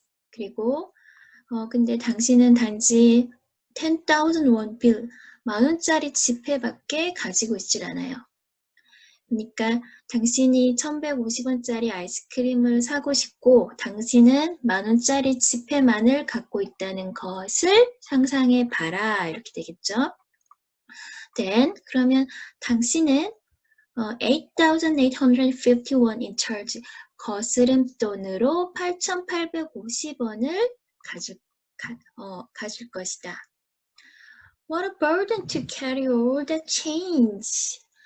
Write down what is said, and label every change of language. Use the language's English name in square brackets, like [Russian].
[Korean] 그리고 근데 당신은 단지 [English] 10,000 won bill, [Korean] 10,000원짜리 지폐밖에 가지고 있질 않아요. 그러니까 당신이 1150원짜리 아이스크림을 사고 싶고 당신은 10,000원짜리 지폐만을 갖고 있다는 것을 상상해 봐라. 이렇게 되겠죠. [English] Then [Korean] 그러면 당신은 [English] 8,851 in charge. [Korean] 거스름 돈으로 8,850원을 가질 것이다. [English] What a burden to carry all that change.